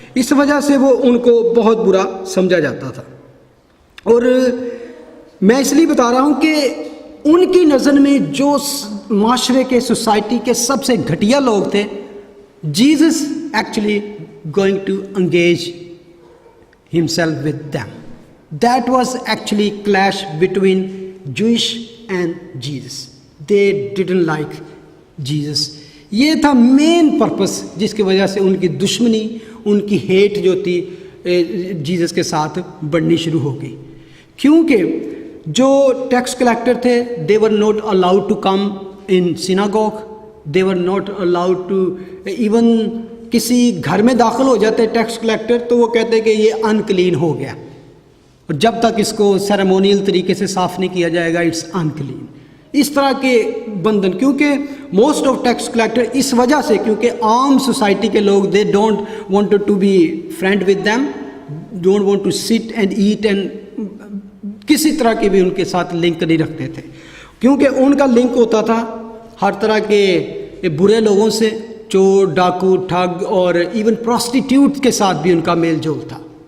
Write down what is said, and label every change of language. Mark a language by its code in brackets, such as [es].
[ur] اس وجہ سے وہ ان کو بہت برا سمجھا جاتا تھا. اور میں اس لیے بتا رہا ہوں کہ ان کی نظر میں جو معاشرے کے, سوسائٹی کے سب سے گھٹیا لوگ تھے, [en] Jesus actually going to engage himself with them. That was actually clash between Jewish and Jesus. They didn't like Jesus. [ur] یہ تھا مین پرپس جس کی وجہ سے ان کی دشمنی, ان کی ہیٹ جو تھی جیزس کے ساتھ بڑھنی شروع ہو گئی. کیونکہ جو ٹیکس کلیکٹر تھے, [en] they were not allowed to come in synagogue. They were not allowed to even [ur] کسی گھر میں داخل ہو جاتے ٹیکس کلیکٹر تو وہ کہتے کہ یہ ان کلین ہو گیا, اور جب تک اس کو سیریمونیل طریقے سے صاف نہیں کیا جائے گا [en] It's unclean. [ur] اس طرح کے بندھن, کیونکہ موسٹ آف ٹیکس کلیکٹر اس وجہ سے, کیونکہ عام سوسائٹی کے لوگ [en] they don't want to be friend with them, don't want to sit and eat, [ur] and کسی طرح کے بھی ان کے ساتھ لنک نہیں رکھتے تھے, کیونکہ ان کا لنک ہوتا تھا ہر طرح کے برے لوگوں سے, چور, ڈاکو, ٹھگ, اور ایون پروسٹیٹیوٹ کے ساتھ بھی ان کا میل جول تھا.